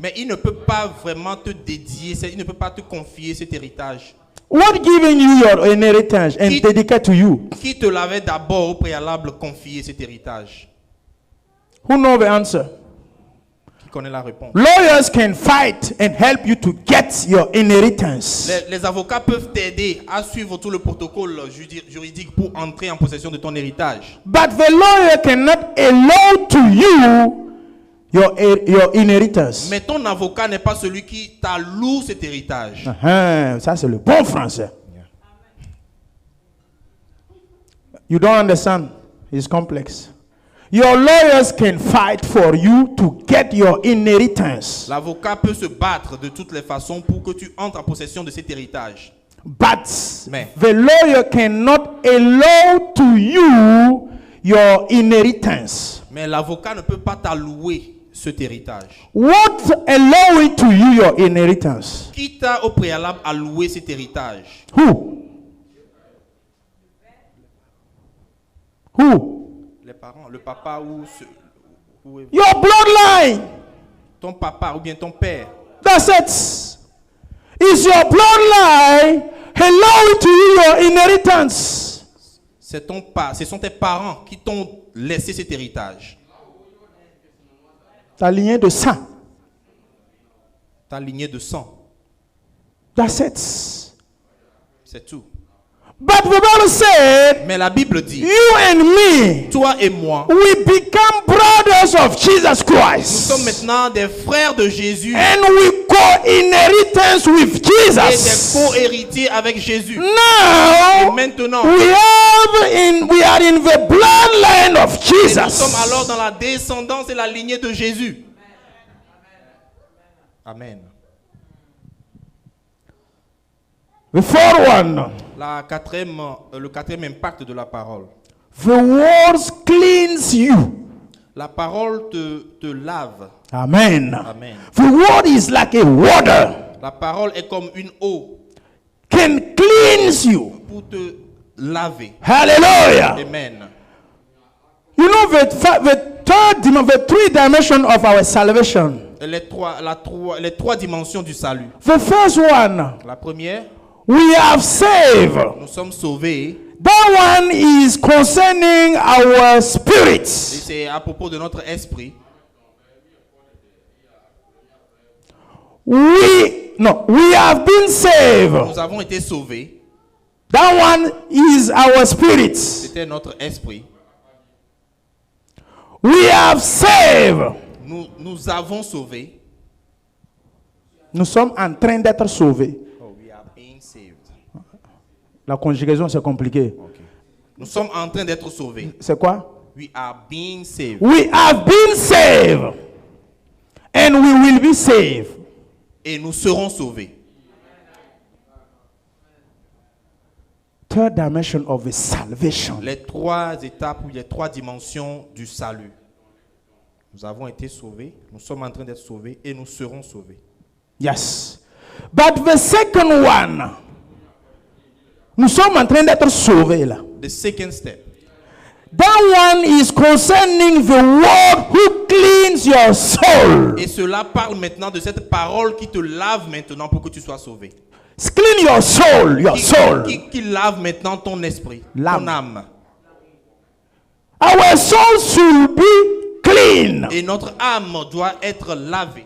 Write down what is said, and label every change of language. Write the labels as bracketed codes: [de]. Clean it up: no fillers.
[fr] Mais il ne peut pas vraiment te dédier, il ne peut pas te confier cet héritage. [en] What giving you your inheritance and [fr] Qui- [en] dedicate to you? [fr] Qui te l'avait d'abord au préalable confié cet héritage? [en] Who know the answer? [fr] Qui connaît la réponse? [en] Lawyers can fight and help you to get your inheritance. [fr] Les avocats peuvent t'aider à suivre tout le protocole juridique pour entrer en possession de ton héritage. [en] But the lawyer cannot allow to you your inheritance. [fr] Mais ton avocat n'est pas celui qui t'alloue cet héritage. Ça c'est le bon français. [en] You don't understand? It's complex. Your lawyers can fight for you to get your inheritance. [fr] L'avocat peut se battre de toutes les façons pour que tu entres en possession de cet héritage. [en] But [fr] Mais- [en] the lawyer cannot allow to you your inheritance. [fr] Mais l'avocat ne peut pas t'allouer cet héritage. [en] What allowing to you your inheritance? [fr] Qui t'a au préalable alloué cet héritage? [en] Who? Who? [fr] Les parents, le papa ou [en] Your bloodline. [fr] ton papa ou bien ton père. [en] That's it. Is your bloodline allowing to you your inheritance? [fr] Ce sont tes parents qui t'ont laissé cet héritage. Ta lignée de sang. Ta lignée de sang. [en] That's it. [fr] C'est tout. [en] But the Bible said, [fr] Mais la Bible dit, [en] you and me, [fr] toi et moi, [en] we become brothers of Jesus [fr] nous [en] Christ. [fr] sommes maintenant des frères de Jésus [en] And we co-inheritance with [fr] et des [en] Jesus. [fr] co-héritiers avec Jésus. Et [en] Now, [fr] maintenant, [en] we are in the bloodline of [fr] et nous sommes [en] Jesus. [fr] alors dans la descendance et la lignée de Jésus. Amen. [en] The fourth one. [fr] Le quatrième impact de la parole. [en] The words cleanse you. [fr] La parole te lave. Amen. Amen. [en] The word is like a water. [fr] La parole est comme une eau [en] Can cleanse you. [fr] pour te laver. Hallelujah. Amen. [en] You know the three dimensions of our salvation. [fr] Les trois dimensions du salut. [en] The first one, [fr] La première, [en] we have saved. [fr] nous sommes sauvés. [en] That one is concerning our [fr] Et [en] spirits. [fr] c'est à propos de notre esprit. [en] We have been saved. [fr] Nous avons été sauvés. [en] That one is our spirits. [fr] C'était notre esprit. [en] We have saved. [fr] Nous avons sauvé. Nous sommes en train d'être sauvés. [en] Oh, we are being saved. [fr] La conjugaison c'est compliqué. Okay. Nous sommes en train d'être sauvés. C'est quoi? [en] We are being saved. We have been saved. And we will be saved. [fr] Et nous serons sauvés. [en] Third dimension of the salvation. [fr] Les trois étapes ou les trois dimensions du salut. Nous avons été sauvés, nous sommes en train d'être sauvés et nous serons sauvés. [en] Yes. But the second one, [fr] nous sommes en train d'être sauvés là. [en] The second step. That one is concerning the word who cleans your soul. [fr] Et cela parle maintenant de cette parole qui te lave maintenant pour que tu sois sauvé. [en] Clean your soul, your soul. [fr] Qui lave maintenant ton esprit, L'âme. ton âme. [en] Our soul should be clean. [fr] Et notre âme doit être lavée.